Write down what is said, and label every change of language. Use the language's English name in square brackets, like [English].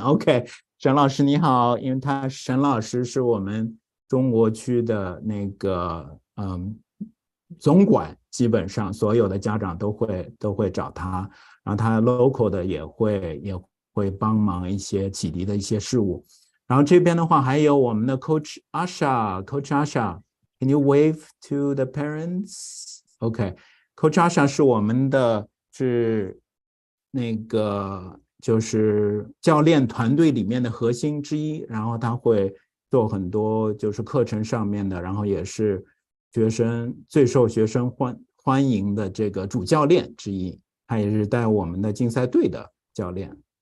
[Chinese] OK， 沈老师你好，因为沈老师是我们中国区的那个总管，基本上所有的家长都会找他，然后他 local 的也会帮忙一些启迪的一些事务。然后这边的话还有我们的 Coach Asha， [English] can you wave to the parents? [Chinese] OK， Coach Asha 是我们的是那个就是教练团队里面的核心之一，然后他会做很多就是课程上面的，然后也是最受学生欢迎的这个主教练之一，他也是带我们的竞赛队的教练。